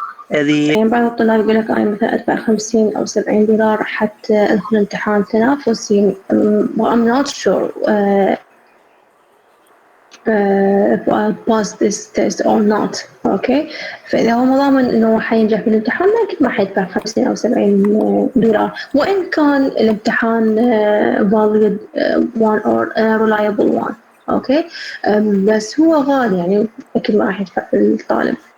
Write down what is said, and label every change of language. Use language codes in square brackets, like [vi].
[ar] يعني بعض الطلاب يقول لك أنا مثلا أدفع 50 أو 70 دولار حتى أدخل امتحان تنافسي. [en] I'm not sure if I'll pass this test or not. [ar] أوكي، فإذا هو ضامن إنه حينجح في الامتحان أكيد ما حيدفع 50 أو 70 دولار، وإن كان الامتحان [en] valid one or reliable one. [ar] أوكي، بس هو غالي يعني أكيد ما راح يدفع الطالب.